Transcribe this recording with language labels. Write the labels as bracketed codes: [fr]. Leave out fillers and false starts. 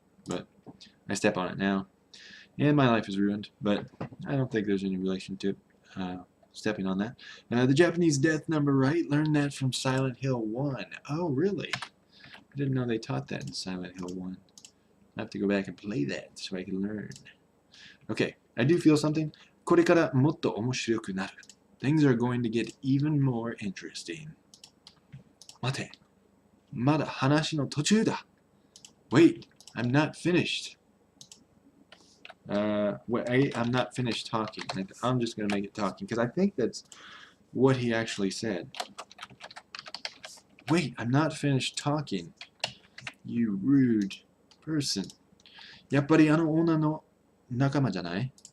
[en] But I step on it now, and my life is ruined, but I don't think there's any relation to it, stepping on that. The Japanese death number, right? Learned that from Silent Hill 1. Oh, really? I didn't know they taught that in Silent Hill 1. I have to go back and play that so I can learn. Okay, I do feel something. [ja] これからもっと面白くなる. [en] Things are going to get even more interesting. [ja] 待て。まだ話の途中だ. [en] Wait, I'm not finished. Wait, I'm not finished talking. I'm just going to make it talking because I think that's what he actually said. Wait, I'm not finished talking. You rude person. [ja] やっぱりあの女の仲間じゃない?